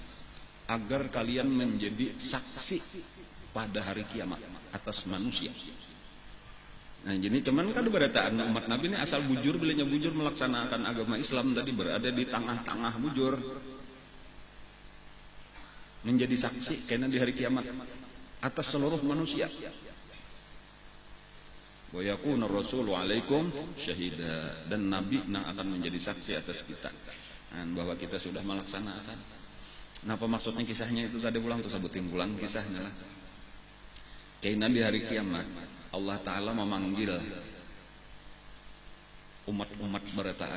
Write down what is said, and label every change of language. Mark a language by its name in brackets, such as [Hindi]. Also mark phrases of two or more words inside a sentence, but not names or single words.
[Indonesian] Agar kalian menjadi saksi pada hari kiamat atas manusia. [Banjar] Nah, jadi cuman kan berataan umat Nabi ini asal bujur bilanya bujur melaksanakan agama Islam tadi berada di tengah-tengah bujur. [Indonesian] Menjadi saksi karena di hari kiamat atas seluruh manusia. [Arabic] Wa yakunu rasulu alaikum syahida [Indonesian] dan nabi yang akan menjadi saksi atas kita bahwa kita sudah melaksanakan. [Banjar] Napa maksudnya kisahnya itu tadi pulang tuh sebutin pulang kisahnya lah. Kayak nabi hari kiamat Allah Ta'ala memanggil umat-umat berataan.